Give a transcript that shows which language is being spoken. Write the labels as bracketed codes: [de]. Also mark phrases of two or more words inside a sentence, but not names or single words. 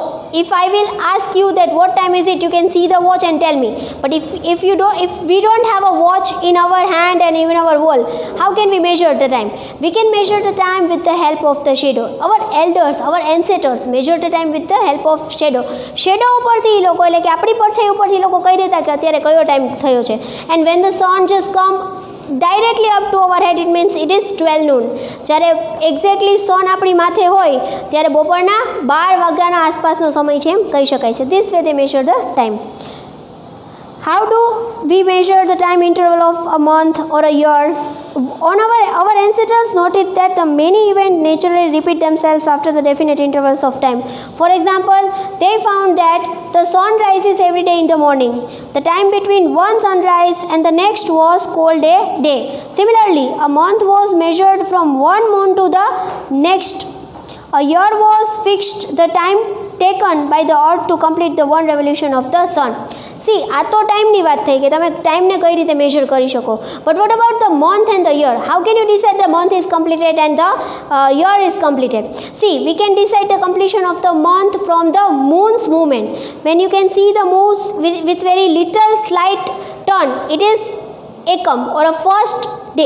[en] If I will ask you that what time is it, you can see the watch and tell me. But if we don't have a watch in our hand and even our wall, how can we measure the time? We can measure the time with the help of the shadow. Our elders, our ancestors measure the time with the help of shadow. [gu] Shadow ઉપરથી એ લોકો એટલે કે આપણી પરછાઈ ઉપરથી લોકો કહી દેતા કે અત્યારે કયો ટાઈમ થયો છે. [en] And when the sun just come directly up to our head, it means it is 12 noon. [gu] જ્યારે એક્ઝેક્ટલી સન આપણી માથે હોય ત્યારે બપોરના 12 વાગ્યાના આસપાસનો સમય છે એમ કહી શકાય છે. [en] This way they measure the time. How do we measure the time interval of a month or a year? Our ancestors noted that the many events naturally repeat themselves after the definite intervals of time. For example, they found that the sun rises every day in the morning. The time between one sunrise and the next was called a day. Similarly, a month was measured from one moon to the next. A year was fixed, the time taken by the earth to complete the one revolution of the sun. See, [gu] આ તો ટાઈમની વાત થઈ કે તમે ટાઈમને કઈ રીતે મેજર કરી શકો. [en] But what about the month and the year? How can you decide the month is completed and the year is completed? See, we can decide the completion of the month from the moon's movement. When you can see the moons with very little slight turn, it is ekam or a first day.